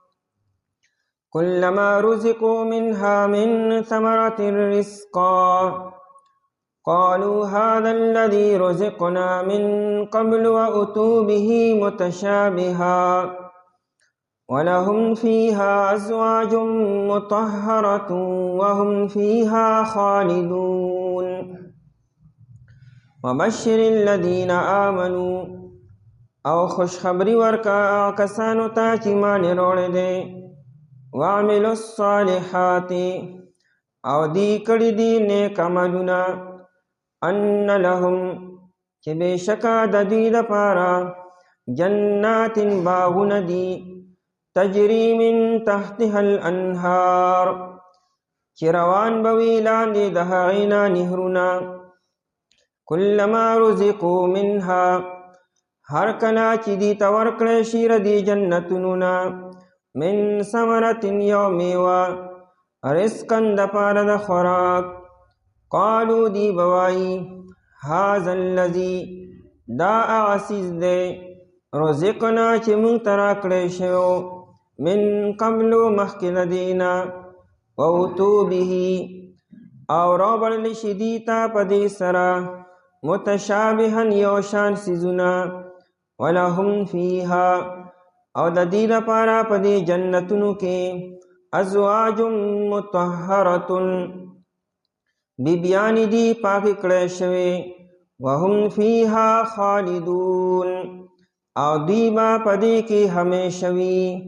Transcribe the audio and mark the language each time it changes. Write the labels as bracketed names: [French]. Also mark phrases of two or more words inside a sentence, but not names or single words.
[Arabic] كلما رزقوا منها من ثمرة رزقا قالوا هذا الذي رزقنا من قبل وأتوا به متشابها ولهم فيها أزواج مطهرة وهم فيها خالدون. وبشر الذين آمنوا [Pashto] او خوشخبری ورکا کسانو ته چې ایمان وروړی دی، [Arabic] وعملوا الصالحات [Pashto] او دی کړي دي نیک عملونه، [Arabic] ان لهم [Pashto] چې بېشکه د دوی دپاره جنات باغونه دي، تجری [Arabic] من تحتها الانهار [Pashto] چې روان به وي لاندې د هغې نه نهرونه، [Arabic] کلما رزقوا منها [Pashto] هر کله چې دي ته ورکړی شي ردي جنتونو نه، [Arabic] من ثمرة [Pashto] یو میوه، رزقا دپاره د خوراک، قالو دی بوایی [Arabic] هذا الذي [Pashto] دا هغه څیز دی رزقنا چې موږ ته راکړی شوی [Arabic] من قبل [Pashto] مخکې له دې نه، واتو به او راوړلی شي دي ته په دې سره متشابها یو شان څیزونه، [Arabic] ولهم فیها [Pashto] او د دې لپاره په دې جنتونو کې [Arabic] ازواج مطهرة [Pashto] بیبیانې دي پاکې کړی شوې، [Arabic] وهم فیها خالدون [Pashto] او دوی به په دې کې همیشه وي.